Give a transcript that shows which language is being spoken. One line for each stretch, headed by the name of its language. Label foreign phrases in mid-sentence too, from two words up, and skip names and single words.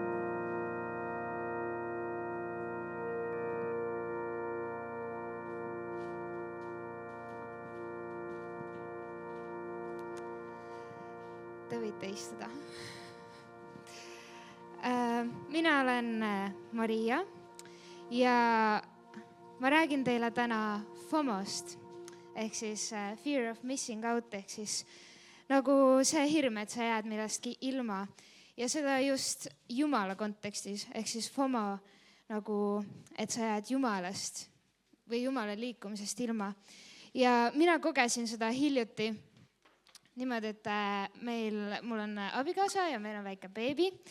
Estonian: Te võite istuda. Mina olen Maria ja ma räägin teile täna FOMO-st ehk siis
English: fear of missing out
Estonian: ehk siis nagu see hirm, et sa jääd millestki ilma ja seda just Jumala kontekstis ehk siis FOMO nagu, et sa jääd Jumalast või Jumala liikumisest ilma. Ja mina kogesin seda hiljuti niimoodi, et mul on abikaasa ja meil on väike beebi.